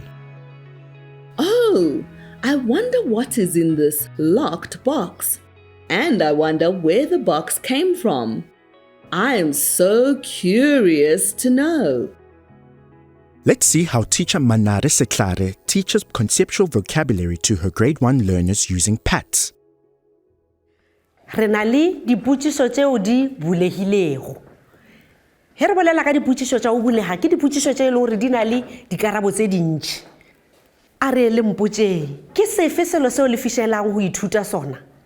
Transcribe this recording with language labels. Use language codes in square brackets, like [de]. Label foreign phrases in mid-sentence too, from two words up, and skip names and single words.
[en] Oh, I wonder what is in this locked box. And I wonder where the box came from. I am so curious to know. Let's see how teacher Manare Seklare teaches conceptual vocabulary to her grade 1 learners using PATS. [nso] Re na le dipotšišo tšeo di bulegilego. He re bolela ka dipotšišo tša go bulega ke dipotšišo tše e le gore di na le dikarabo tše dintši. A re le mpotšeng, ke sefe selo seo le fišelang go ithuta sona?